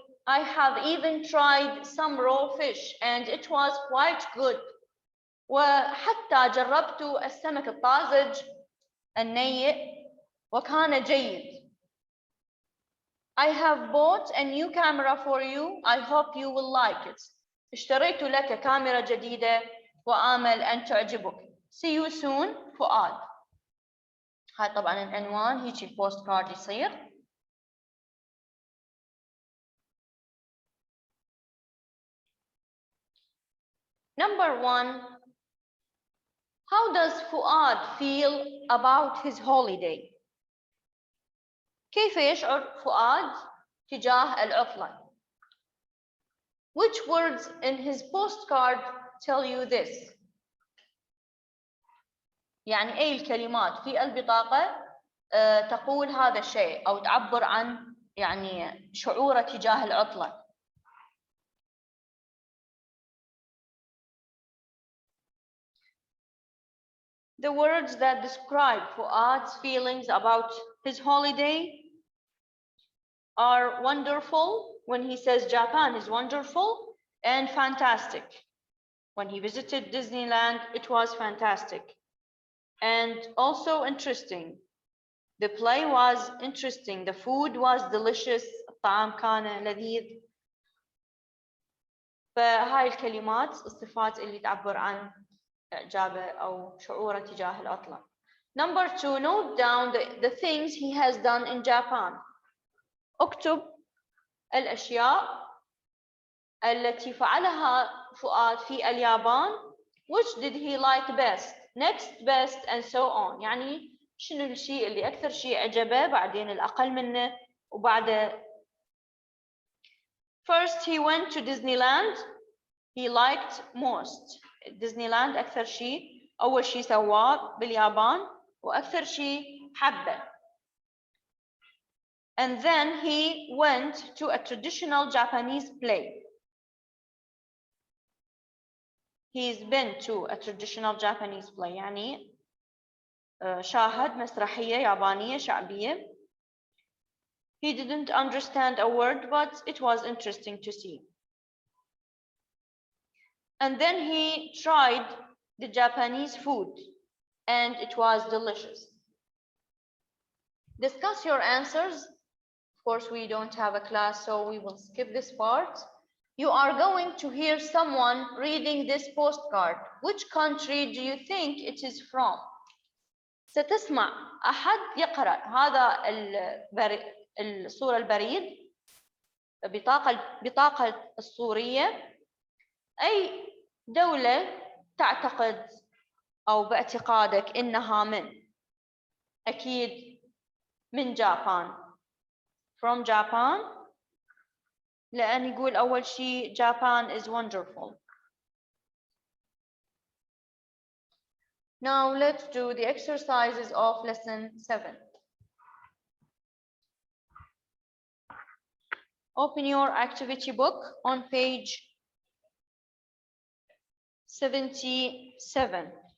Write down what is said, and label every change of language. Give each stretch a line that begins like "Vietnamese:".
English: I have even tried some raw fish and it was quite good.
Arabic: وحتى جربت السمك الطازج النيء وكان جيد.
English: I have bought a new camera for you. I hope you will like it.
Arabic: اشتريت لك كاميرا جديدة وآمل أن تعجبك.
English: See you soon فؤاد.
Arabic: هاي طبعا العنوان هيك البوست كارد يصير.
English: Number 1. How does فؤاد feel about his holiday?
Arabic: كيف يشعر فؤاد تجاه العطلة؟
English: Which words in his postcard tell you this?
Arabic: يعني أي الكلمات في البطاقة تقول هذا الشيء أو تعبر عن يعني شعوره تجاه العطلة.
English: The words that describe Fuad's feelings about his holiday are wonderful when he says Japan is wonderful, and fantastic. When he visited Disneyland, it was fantastic. And also interesting. The play was interesting. The food was delicious.
Arabic: الطعام كان لذيذ. فهاي الكلمات الصفات اللي تعبر عن إعجابه أو شعوره تجاه العطلة.
English: Number 2, note down the things he has done in Japan.
Arabic: اكتب الأشياء التي فعلها فؤاد في اليابان.
English: Which did he like best? next best and so on.
Arabic: يعني شنو الشيء اللي أكثر شيء عجبه، بعدين الأقل منه، وبعده.
English: First he went to Disneyland. He liked most.
Arabic: Disneyland أكثر شيء، أول شيء سواه باليابان وأكثر شيء حبه.
English: And then he went to a traditional Japanese play. He's been to a traditional Japanese play.
Arabic: يعني شاهد مسرحية يابانية شعبية.
English: He didn't understand a word, but it was interesting to see. And then he tried the Japanese food, and it was delicious. Discuss your answers. Of course, we don't have a class, so we will skip this part. You are going to hear someone reading this postcard. Which country do you think it is from?
Arabic: ستسمع أحد يقرأ هذا الصورة البريد، بطاقة الصورية، أي دولة تعتقد أو باعتقادك إنها من؟ أكيد من جابان.
English: From Japan.
Arabic: لأن يقول أول شيء
English: Japan is wonderful. Now let's do the exercises of lesson 7. Open your activity book on page 77.